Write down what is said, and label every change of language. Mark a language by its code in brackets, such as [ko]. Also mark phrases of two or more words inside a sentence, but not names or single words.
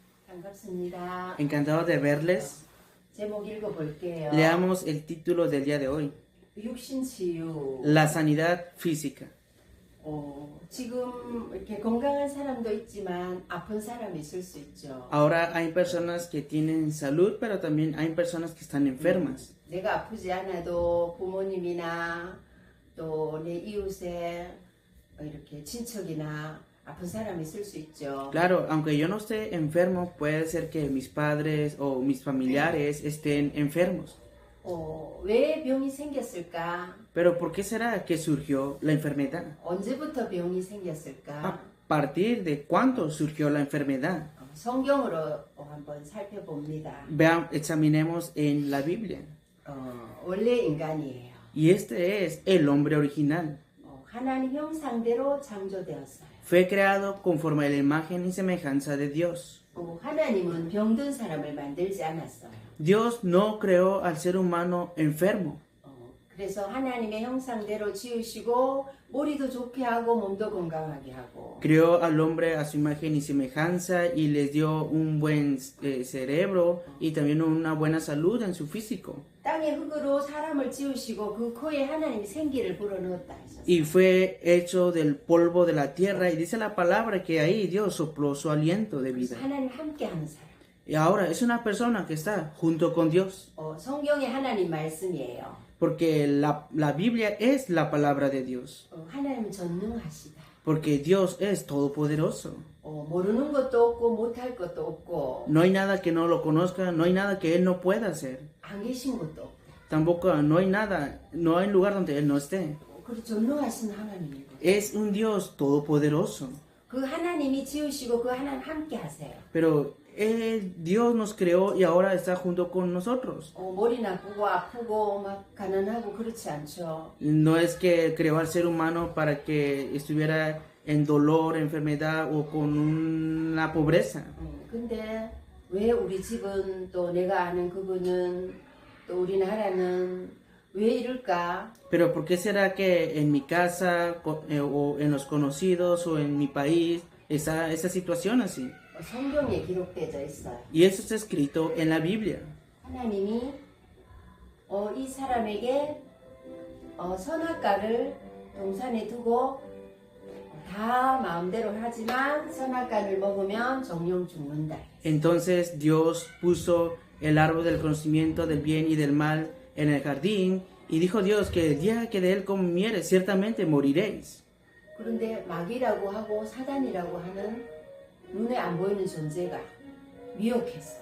[ko] 반갑습니다. [es] Encantado de verles. [ko] 제목 읽어볼게요. [es] Leamos el título del día de hoy. [ko] 육신치유. [es] La sanidad física. [ko] 지금 이렇게 건강한 사람도 있지만 아픈 사람이 있을 수 있죠. [es] Ahora hay personas que tienen salud, pero también hay personas que están enfermas. [ko] 내가 아프지 않아도 부모님이나 또 내 이웃에 이렇게 친척이나 아픈 사람이 있을 수 있죠. [es] Claro, aunque yo no esté enfermo, puede ser que mis padres o mis familiares estén enfermos. [ko] 왜 병이 생겼을까? [es] Pero ¿por qué será que surgió la enfermedad? [ko] 언제부터 병이 생겼을까? [es] ¿A partir de cuándo surgió la enfermedad? [ko] 성경으로 한번 살펴봅니다. [es] Examinemos en la Biblia. [ko] 원래 인간이에요. [es] Y este es el hombre original. [ko] 하나님 형상대로 창조되었어요. [es] Fue creado conforme a la imagen y semejanza de Dios. [ko] 하나님은 병든 사람을 만들지 않았어요. [es] Dios no creó al ser humano enfermo. [ko] 그래서 하나님의 형상대로 지으시고 머리도 좋게 하고 몸도 건강하게 하고. [es] Creó al hombre a su imagen y semejanza y les dio un buen cerebro y también una buena salud en su físico. [ko] 땅의 흙으로 사람을 지으시고 그 코에 하나님이 생기를 불어넣었다 하셨어요. [es] Y fue hecho del polvo de la tierra y dice la palabra que ahí Dios sopló su aliento de vida. [ko] 하나님 함께하는 사람. [es] Y ahora es una persona que está junto con Dios. [ko] 성경의 하나님 말씀이에요. [es] Porque la Biblia es la palabra de Dios. [ko] 하나님은 전능하시다. [es] Porque Dios es todopoderoso. [ko] 모르는 것도 없고 못할 것도 없고. [es] No hay nada que no lo conozca, no hay nada que Él no pueda hacer. [ko] 안 계신 것도 없다. [es] Tampoco no hay nada, no hay lugar donde Él no esté. [ko] 그리고 전능하신 하나님이고. [es] Es un Dios todopoderoso. [ko] 그 하나님이 지으시고 그 하나님 함께 하세요. [es] Pero Dios nos creó y ahora está junto con nosotros. [ko] 머리 나쁘고 아프고 막 가난하고 그렇지 않죠. [es] No es que creó al ser humano para que estuviera en dolor, enfermedad o con una pobreza. [ko] 근데 왜 우리 집은 또 내가 아는 그분은 또 우리 나라는 왜 이럴까? [es] Pero ¿por qué será que en mi casa o en los conocidos o en mi país está esa situación así? [ko] 성경에 기록되어 있어요. [es] Y eso está escrito en la Biblia. [ko] 하나님이 이 사람에게 선악과를 동산에 두고 다 마음대로 하지만 선악과를 먹으면 정령 죽는다. [es] Entonces Dios puso el árbol del conocimiento del bien y del mal en el jardín y dijo Dios que el día que de él comieres ciertamente moriréis. [ko] 그런데 마귀라고 하고 사단이라고 하는 눈에 안 보이는 존재가 미혹했어.